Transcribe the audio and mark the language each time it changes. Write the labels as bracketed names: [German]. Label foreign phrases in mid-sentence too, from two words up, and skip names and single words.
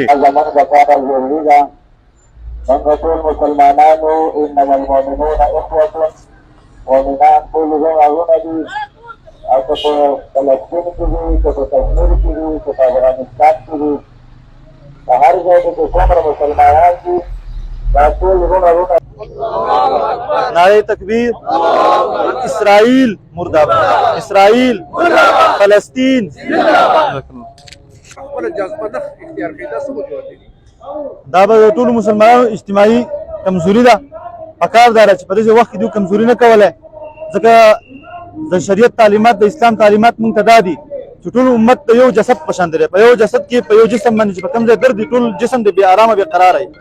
[Pashto] زموږ لپاره ضروري ده موږ ټول مسلمانانو [Arabic] انما المؤمنون اخوة [Pashto] مؤمنان ټول زموږونه دي، او که په فلسطین کې دي، که په کشمیر کې دي، که په افغانستان کې دي، په هر ځای کې چې څومره مسلمانان دي دا ټول زموږونه. [Urdu] نعرۂ تکبیر، اسرائیل مردہ باد، اسرائیل فلسطین. [Pashto] دا به ټول مسلمانانو اجتماعي کمزوري ده. پکار ده چې په دې وخت کې دوی کمزوري نه کوله، ځکه د شریعت تعلیمات د اسلام تعلیمات مونږ ته دا دي چې ټول امت د یو جسد په شان دی، په یو جسد کې په یو جسم باندې چې په کوم ځای درد دی ټول جسم د بې ارامه بې قراره وي.